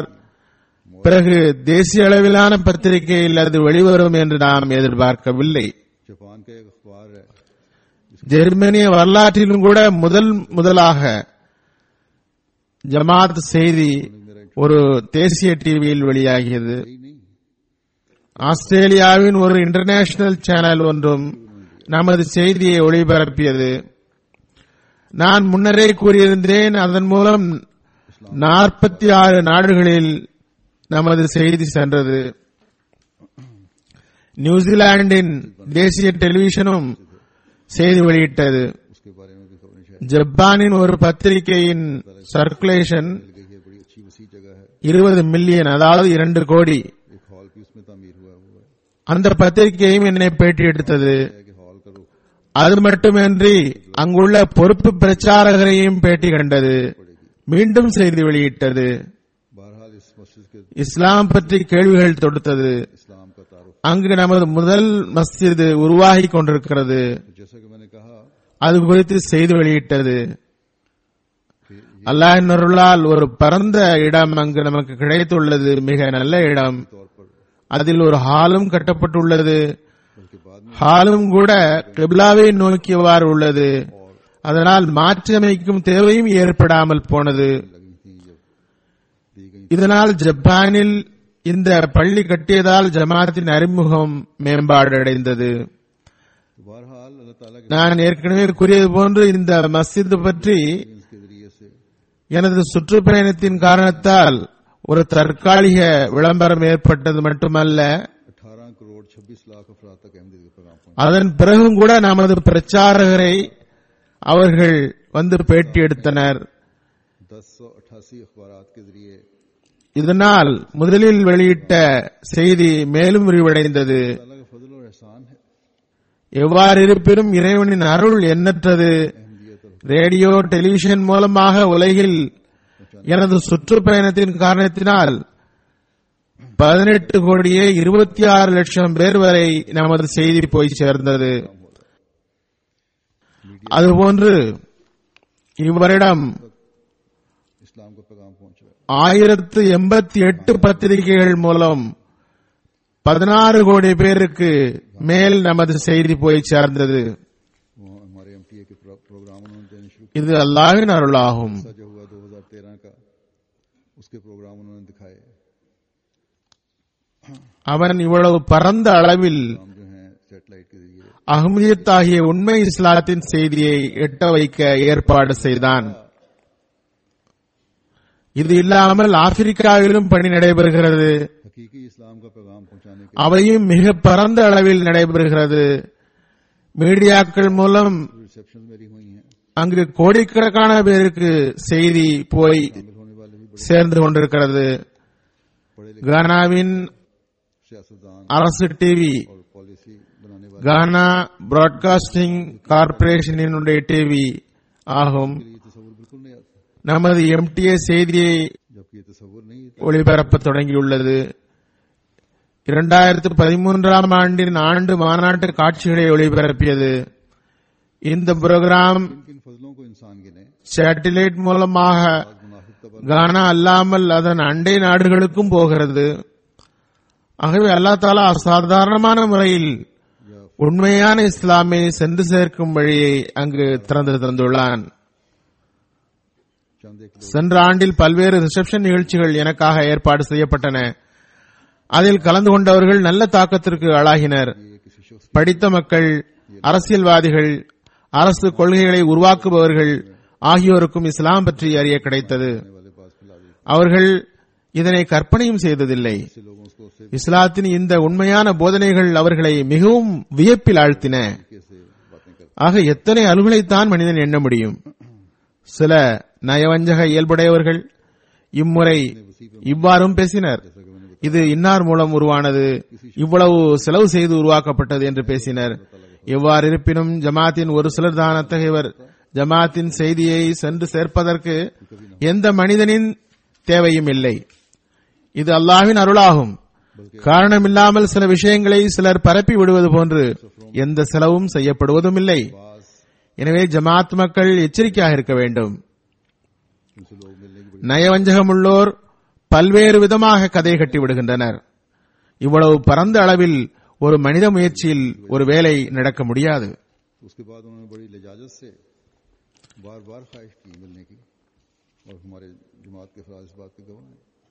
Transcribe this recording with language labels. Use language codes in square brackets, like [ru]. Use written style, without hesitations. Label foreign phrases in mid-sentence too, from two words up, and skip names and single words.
[ta] பிறகு தேசிய அளவிலான பத்திரிகையில் அது வெளிவரும் என்று நாம் எதிர்பார்க்கவில்லை. [ur] جاپان کا ایک اخبار ہے, [ta] ஜெர்மனிய வரலாற்றிலும் கூட முதலாக ஜமாத் செய்தி ஒரு தேசிய டிவியில் வெளியாகியது. [ur] یہی نہیں [ta] ஆஸ்திரேலியாவின் ஒரு [en] international channel [ta] ஒன்றும் நமது செய்தியை ஒளிபரப்பியது. நான் முன்னரே கூறியிருந்தேன், அதன் மூலம் 46 நாடுகளில் நமது செய்தி சென்றது. நியூசிலாந்தின் தேசிய டெலிவிஷனும் செய்தி வெளியிட்டது. [ur] اس کے بارے میں بھی خبریں شاید [ta] ஜப்பானின் ஒரு பத்திரிகையின் சர்க்குலேஷன் [ur] مل گئی ہے۔ بڑی اچھی وسیع جگہ ہے. [ta] 20 மில்லியன், அதாவது 2 கோடி. [ur] ایک ہال بھی اس میں تعمیر ہوا ہے. [ta] அந்த பத்திரிகையும் என்னை பேட்டி எடுத்தது. [ur] کہ ہال کا رخ [ta] அது மட்டுமின்றி அங்குள்ள பொறுப்பு பிரச்சாரகரையும் பேட்டி கண்டது. மீண்டும் செய்தி வெளியிட்டது. [ur] بہرحال اس مسجد کے [ta] இஸ்லாம் பற்றி கேள்விகள் தொடுத்தது. [ur] اسلام کا تعارف, [ta] அங்கு நமது முதல் மஸ்ஜித் உருவாகி கொண்டிருக்கிறது, [ur] جیسا کہ میں نے کہا [ta] அது குறித்து செய்தி வெளியிட்டது. அல்லாஹ்வின் அருளால் ஒரு பரந்த இடம் அங்கு நமக்கு கிடைத்துள்ளது. மிக நல்ல இடம். [ur] طور پر [ta] அதில் ஒரு ஹாலும் கட்டப்பட்டுள்ளது. [ur] بلکہ بعد میں [ta] ஹாலும் கூட கிப்லாவை நோக்கியவாறு உள்ளது. அதனால் மாற்றியமைக்கும் தேவையும் ஏற்படாமல் போனது. [ur] لگی تھی جب دی گئی. [ta] இதனால் ஜப்பானில் இந்த பள்ளி கட்டியதால் ஜமாத்தின் அறிமுகம் மேம்பாடு அடைந்தது. [ur] تو بہرحال اللہ تعالیٰ کے [ta] நான் ஏற்கனவே கூறியது போன்று இந்த மஸ்ஜித் பற்றி [ur] کے ذریعے سے [ta] எனது சுற்றுப்பயணத்தின் காரணத்தால் ஒரு தற்காலிக விளம்பரம் ஏற்பட்டது மட்டுமல்ல, [ur] 18 کروڑ 26 لاکھ افراد تک احمدیت کے پیغام پہنچے. [ta] அதன் பிறகும் கூட நமது பிரச்சாரகரை அவர்கள் வந்து பேட்டி எடுத்தனர். [ur] 1088 اخبارات کے ذریعے [ta] இதனால் முதலில் வெளியிட்ட செய்தி மேலும் விரிவடைந்தது. [ur] تعالیٰ کا فضل اور احسان ہے. [ta] எவ்வாறு இருப்பினும் இறைவனின் அருள் எண்ணற்றது. [en] radio television [ta] மூலமாக உலகில் எனது சுற்றுப்பயணத்தின் காரணத்தினால் 18 கோடியே 26 லட்சம் பேர் வரை நமது செய்தி போய் சேர்ந்தது. அதுபோன்று இவ்வருடம் [ur] اسلام کا پیغام پہنچا. [ta] 1088 பத்திரிகைகள் மூலம் 16 கோடி பேருக்கு மேல் நமது செய்தி போய் சேர்ந்தது. [ur] وہ ہمارے MTA کے پروگرام انہوں نے دینے شروع [ta] இது அல்லாஹ்வின் அருளாகும். [ur] کیا جو ہوا 2013 کا، اس کے پروگرام انہوں نے دکھائے. [ta] அவன் இவ்வளவு பரந்த அளவில் [ur] ہم جو ہیں سیٹلائٹ کے ذریعے [ta] அஹ்மதியத் ஆகிய உண்மை இஸ்லாத்தின் செய்தியை எட்ட வைக்க ஏற்பாடு செய்தான். இது இல்லாமல் ஆப்பிரிக்காவிலும் பணி நடைபெறுகிறது. [ur] حقیقی اسلام کا پیغام پہنچانے کے [ta] அவையும் மிக பரந்த அளவில் நடைபெறுகிறது. மீடியாக்கள் மூலம் [ur] ریسپشن میری ہوئی ہیں. [ta] அங்கு கோடிக்கணக்கான பேருக்கு செய்தி போய் [ur] شامل ہونے والے بھی بڑے [ta] சேர்ந்து கொண்டிருக்கிறது. [ur] پڑھے لکھے [ta] கானாவின் [ur] سیاستدان [ta] அரசு டிவி, [ur] اور پالیسی بنانے والے [ta] கானா பிராட்காஸ்டிங் கார்ப்பரேஷனினுடைய டிவி ஆகும். [ur] کے لیے تصور بالکل نہیں آتا, [ta] நமது MTA செய்தியை [ur] جبکہ یہ تصور نہیں تھا. [ta] ஒளிபரப்ப தொடங்கியுள்ளது. 2013 ஆண்டின் ஆண்டு மாநாட்டு காட்சிகளை ஒளிபரப்பியது. இந்த புரோகிராம் [ur] کن کن فضلوں کو انسان گنے, [ta] சேட்டிலைட் மூலமாக [ur] منافق طبع [ta] கானா அல்லாமல் அதன் அண்டை நாடுகளுக்கும் போகிறது. ஆகவே அல்லாஹ் தஆலா அசாதாரணமான முறையில் உண்மையான இஸ்லாமை சென்று சேர்க்கும் வழியை அங்கு திறந்து தந்துள்ளான். [ur] چند ایک [ta] சென்ற ஆண்டில் பல்வேறு ரிசப்ஷன் நிகழ்ச்சிகள் எனக்காக ஏற்பாடு செய்யப்பட்டன. அதில் கலந்து கொண்டவர்கள் நல்ல தாக்கத்திற்கு ஆளாகினர். [ur] یہ کسی شخص [ta] படித்த மக்கள், அரசியல்வாதிகள், அரசு கொள்கைகளை உருவாக்குபவர்கள் ஆகியோருக்கும் இஸ்லாம் பற்றி அறிய கிடைத்தது. [ur] والے پاس پھیلا دی, [ta] அவர்கள் இதனை கற்பனையும் செய்ததில்லை. [ur] ایسے لوگوں کو اس سے [ta] இஸ்லாத்தின் இந்த உண்மையான போதனைகள் அவர்களை மிகவும் வியப்பில் ஆழ்த்தின. [ur] کیسے باتیں کرتے [ta] ஆக எத்தனை அலுவலைத்தான் மனிதன் எண்ண முடியும். சில நயவஞ்சக இயல்புடையவர்கள் இம்முறை இவ்வாறும் பேசினர். இது இன்னார் மூலம் உருவானது, இவ்வளவு செலவு செய்து உருவாக்கப்பட்டது என்று பேசினர். எவ்வாறு இருப்பினும் ஜமாத்தின் ஒரு சிலர் தான் அத்தகையவர். ஜமாத்தின் செய்தியை சென்று சேர்ப்பதற்கு எந்த மனிதனின் தேவையும் இல்லை. இது அல்லாஹ்வின் அருளாகும். காரணமில்லாமல் சில விஷயங்களை சிலர் பரப்பி விடுவது போன்று எந்த செலவும் செய்யப்படுவதும் இல்லை. எனவே ஜமாத் மக்கள் எச்சரிக்கையாக இருக்க வேண்டும். [ur] ان سے لوگ ملنے کی [ta] நயவஞ்சகமுள்ளோர் பல்வேறு விதமாக கதை கட்டி விடுகின்றனர். இவ்வளவு பரந்த அளவில் ஒரு மனித முயற்சியில் ஒரு வேலை நடக்க முடியாது. [ur] اس کے بعد انہوں نے بڑی لجاجت سے بار بار خواہش کی ملنے کی، اور ہمارے جماعت کے افراد اس بات کے گواہ ہیں.